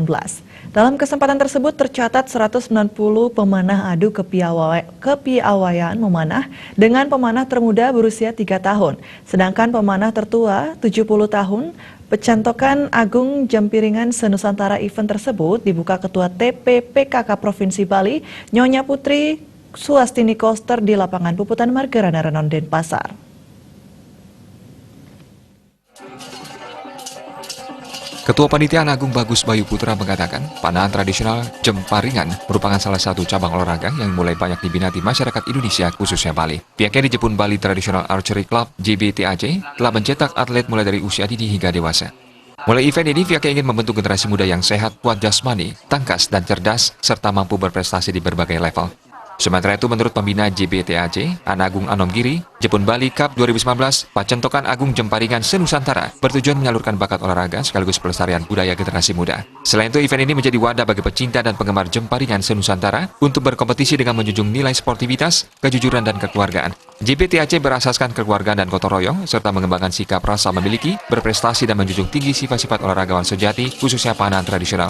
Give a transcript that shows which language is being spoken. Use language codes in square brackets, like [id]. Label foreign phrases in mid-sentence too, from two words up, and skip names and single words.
[id] Dalam kesempatan tersebut tercatat 190 pemanah adu kepiawaian memanah dengan pemanah termuda berusia 3 tahun. Sedangkan pemanah tertua 70 tahun. Pecantokan Agung Jampiringan Senusantara event tersebut dibuka Ketua TPPKK Provinsi Bali, Nyonya Putri Suastini Koster di lapangan Puputan Margarana Renon Denpasar. Ketua Panitia Agung Bagus Bayu Putra mengatakan, panahan tradisional Jemparingan merupakan salah satu cabang olahraga yang mulai banyak diminati masyarakat Indonesia, khususnya Bali. Pihaknya di Jepun Bali Traditional Archery Club (JBTAC) telah mencetak atlet mulai dari usia dini hingga dewasa. Mulai event ini, pihaknya ingin membentuk generasi muda yang sehat, kuat jasmani, tangkas, dan cerdas, serta mampu berprestasi di berbagai level. Sementara itu, menurut pembina JBTAC, Anagung Anomgiri, Jepun Bali Cup 2019, Pacentokan Agung Jemparingan Senusantara bertujuan menyalurkan bakat olahraga sekaligus pelestarian budaya generasi muda. Selain itu, event ini menjadi wadah bagi pecinta dan penggemar Jemparingan Senusantara untuk berkompetisi dengan menjunjung nilai sportivitas, kejujuran, dan kekeluargaan. JBTAC berasaskan kekeluargaan dan gotong royong, serta mengembangkan sikap rasa memiliki, berprestasi, dan menjunjung tinggi sifat-sifat olahragawan sejati, khususnya panahan tradisional.